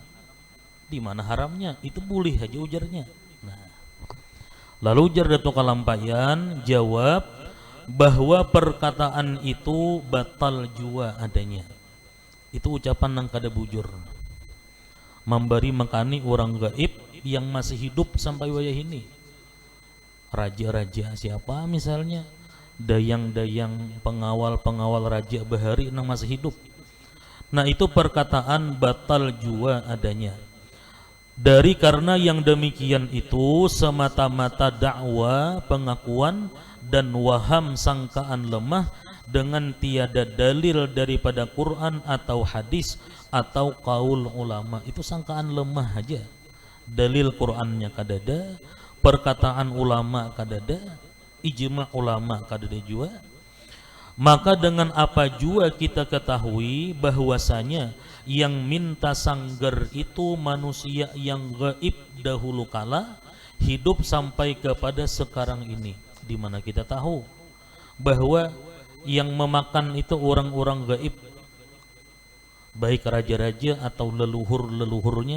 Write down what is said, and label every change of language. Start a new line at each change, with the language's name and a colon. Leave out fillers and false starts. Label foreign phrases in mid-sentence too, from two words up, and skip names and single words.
Banjar: Di mana haramnya? Itu boleh aja ujarnya.
Indonesian: Nah, lalu ujar Datuk Kalampayan jawab bahwa perkataan itu batal jua adanya.
Banjar: Itu ucapan yang kada bujur.
Indonesian: Memberi makani orang gaib yang masih hidup sampai wayah ini. Raja-raja siapa misalnya? Dayang-dayang, pengawal-pengawal raja bahari yang masih hidup. Nah itu perkataan batal jua adanya. Dari karena yang demikian itu semata-mata dakwa, pengakuan dan waham sangkaan lemah dengan tiada dalil daripada Quran atau hadis atau qaul ulama. Itu sangkaan lemah aja.
Banjar: Dalil Qurannya kadada, perkataan ulama kadada, ijma ulama kadada jua.
Indonesian: Maka dengan apa jua kita ketahui bahwasanya yang minta sanggar itu manusia yang gaib dahulu kala, hidup sampai kepada sekarang ini. Di mana kita tahu bahwa yang memakan itu orang-orang gaib, baik raja-raja atau leluhur-leluhurnya.